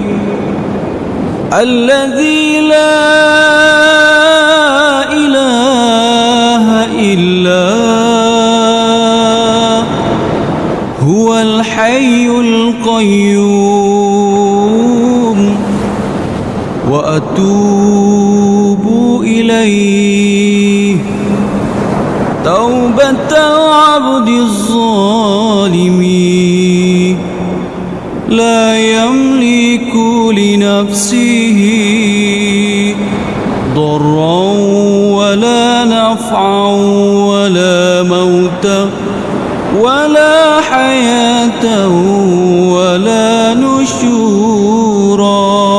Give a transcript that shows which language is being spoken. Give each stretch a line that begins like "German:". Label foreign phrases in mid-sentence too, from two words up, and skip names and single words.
Arabic: الذي لا إله إلا هو الحي القيوم وأتوب إليه توبة العبد الظالم لا يملك لنفسه ضرا ولا نفعا ولا موتا ولا حياة ولا نشورا.